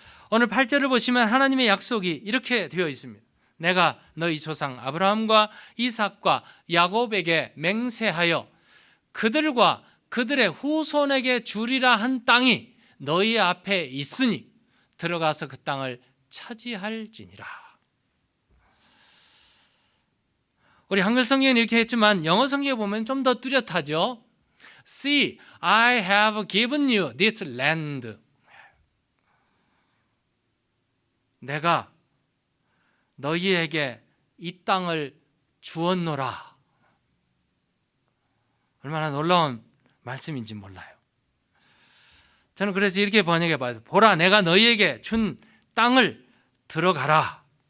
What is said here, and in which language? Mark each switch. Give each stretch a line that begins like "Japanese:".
Korean: 오늘 8절을 보시면 하나님의 약속이 이렇게 되어 있습니다. 내가 너희 조상 아브라함과 이삭과 야곱에게 맹세하여 그들과 그들의 후손에게 주리라 한 땅이 너희 앞에 있으니 들어가서 그 땅을 차지할지니라. 우리 한글 성경은 이렇게 했지만 영어 성경에 보면 좀 더 뚜렷하죠.
English: See, I have given you this land.
Korean: 내가 너희에게 이 땅을 주었노라. 얼마나 놀라운 말씀인지 몰라요. 저는 그래서 이렇게 번역해 봐요. 보라, 내가 너희에게 준 땅을 들어가라.